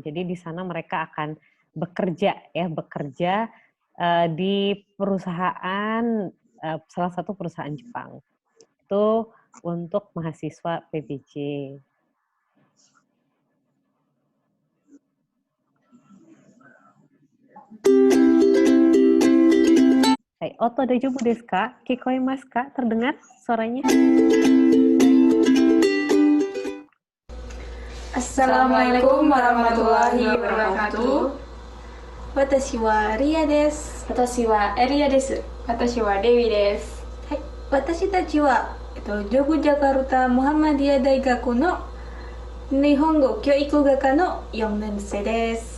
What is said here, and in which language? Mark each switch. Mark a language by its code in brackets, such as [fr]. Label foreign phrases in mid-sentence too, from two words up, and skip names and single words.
[id] Jadi di sana mereka akan bekerja di perusahaan, salah satu perusahaan Jepang. Itu untuk mahasiswa PBJ. [ja] Hai, 音大丈夫ですか? 聞こえますか? [id] Terdengar suaranya? [ar] السلام عليكم ورحمة الله وبركاته. [ja] 私はリアです。私はエリアです. 私はデウィです。はい、私たちはJogjakarta Muhammadiyah大学の日本語教育学科の 4年生です。